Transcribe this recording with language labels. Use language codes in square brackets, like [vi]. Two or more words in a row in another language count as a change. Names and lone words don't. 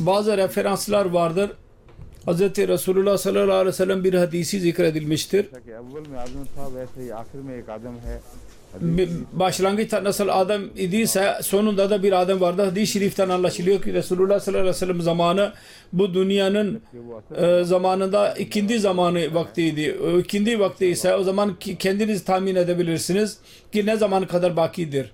[tr] Bazı referanslar vardır. Hz. Resulullah [ar] صلى الله عليه وسلم [tr] bir hadisi zikredilmiştir. [ur] کہ اول میں آدم تھا ویسے ہی آخر میں ایک آدم ہے [tr] Başlangıçta nasıl Adem idiyse sonunda da bir Adem vardı. Hadis-i şeriften anlaşılıyor ki Resulullah [ar] صلى الله عليه وسلم [tr] zamanı bu dünyanın zamanında ikindi zamanı vaktiydi. O ikindi vakti ise o zaman kendiniz tahmin edebilirsiniz ki ne zaman kadar bakidir.